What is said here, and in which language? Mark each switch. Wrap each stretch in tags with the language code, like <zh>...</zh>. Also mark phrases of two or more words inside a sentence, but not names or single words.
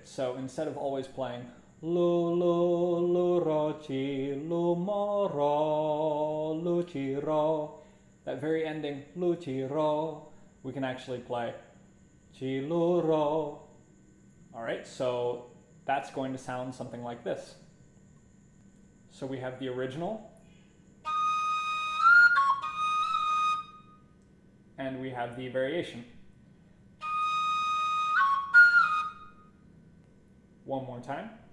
<en>So instead of always playing lo lo lo ro chi lo mo ro lo chi ro, that very ending lo chi ro, we can actually play chi lo ro. All right, so that's going to sound something like this. So we have the original, and we have the variation. One more time.</en>